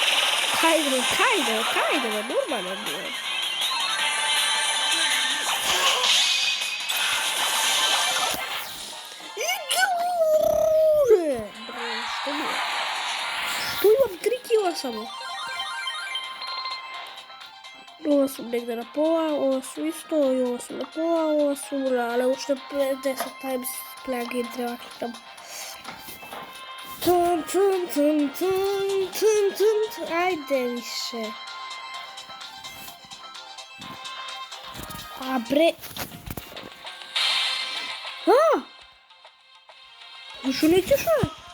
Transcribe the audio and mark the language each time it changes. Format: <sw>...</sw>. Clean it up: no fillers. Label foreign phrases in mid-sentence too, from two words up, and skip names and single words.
<mk>Кајде, нормално бе. Што имам 3 кила само? Ова сум негде на пола, ова сум исто, и ова сум на пола, ова сум але уште 10</mk> <en>times play game</en> <mk>треба кликам. Ајде више. Бре. Зашо не ќеш, бе?</mk>